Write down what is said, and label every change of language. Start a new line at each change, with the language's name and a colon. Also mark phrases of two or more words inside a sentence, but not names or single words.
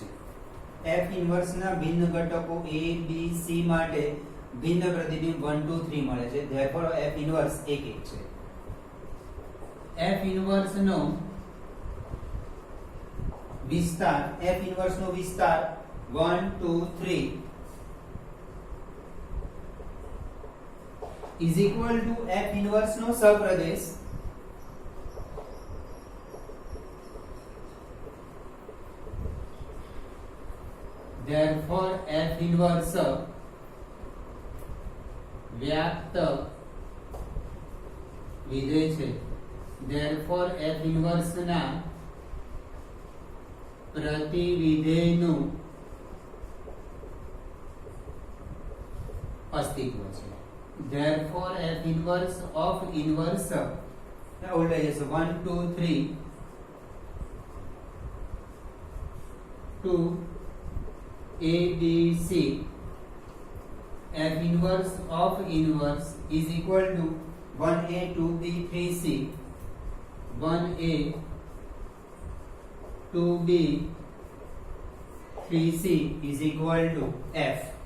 English: f inverse
Gujarati: ના ભિન્ન ઘટકો a b c માટે ભિન્ન પ્રતિબિંબ 1 2 3 મળે છે.
English: therefore f inverse
Gujarati: એક એક છે.
English: f inverse
Gujarati: નો વિસ્તાર
English: f inverse
Gujarati: નો વિસ્તાર 1 2 3
English: is equal to f inverse
Gujarati: નો સપ્રદેશ
English: therefore f inverse
Gujarati: વ્યાપ્ત વિધેય છે.
English: therefore f inverse
Gujarati: ના પ્રતિવિધેયનું અસ્તિત્વ છે.
English: therefore f inverse of inverse
Gujarati: ઉલટાઈ જશે
English: 1 2 3 2 a b c. f inverse of inverse is equal to 1a 2b 3c. 1a 2b 3c is equal to f.